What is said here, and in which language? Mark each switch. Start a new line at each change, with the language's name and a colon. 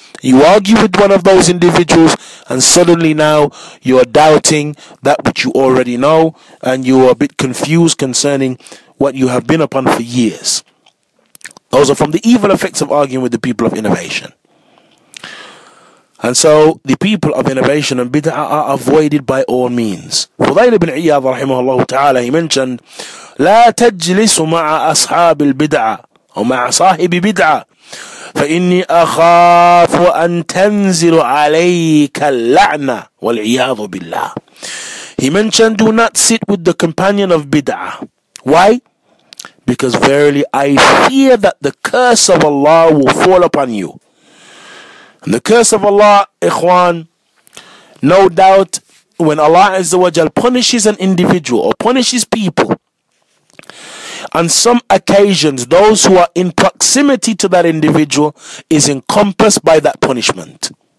English: You argue with one of those individuals and suddenly now you are doubting that which you already know and you are a bit confused concerning what you have been upon for years. Those are from the evil effects of arguing with the people of innovation. And so the people of innovation and bid'ah are avoided by all means.
Arabic: Fudayl ibn Iyad rahimahullah ta'ala,
English: he mentioned,
Arabic: لا تجلس مع أصحاب البدعة أو مع صاحب بدعة فإني أخاف أن تنزل عليك اللعنة والعياذ بالله.
English: He mentioned, do not sit with the companion of bid'ah. Why? Because verily I fear that the curse of Allah will fall upon you. And the curse of Allah, ikhwan, no doubt, when Allah Azza wa Jal punishes an individual or punishes people, on some occasions, those who are in proximity to that individual is encompassed by that punishment.